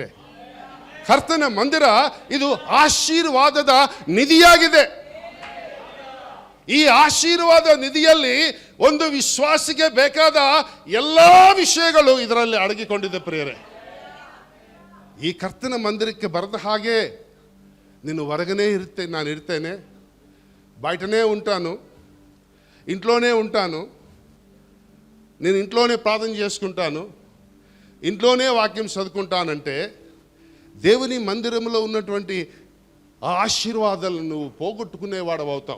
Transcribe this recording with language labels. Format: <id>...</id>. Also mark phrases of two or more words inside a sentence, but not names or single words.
<kn>ಕರ್ತನ ಮಂದಿರ ಇದು ಆಶೀರ್ವಾದದ ನಿಧಿಯಾಗಿದೆ. ಈ ಆಶೀರ್ವಾದ ನಿಧಿಯಲ್ಲಿ ಒಂದು ವಿಶ್ವಾಸಿಗೆ ಬೇಕಾದ ಎಲ್ಲ ವಿಷಯಗಳು ಇದರಲ್ಲಿ ಅಡಗಿಕೊಂಡಿದೆ ಪ್ರಿಯರೇ. ಈ ಕರ್ತನ ಮಂದಿರಕ್ಕೆ ಬರದ ಹಾಗೆ ನೀನು ಹೊರಗನೇ ನಾನು ಇರ್ತೇನೆ,</kn> <te>బయటనే ఉంటాను, ఇంట్లోనే ఉంటాను, నేను ఇంట్లోనే ప్రార్థన చేసుకుంటాను, ఇంట్లోనే వాక్యం చదువుకుంటానంటే దేవుని మందిరంలో ఉన్నటువంటి ఆ ఆశీర్వాదాలను నువ్వు పోగొట్టుకునేవాడు అవుతావు.</te>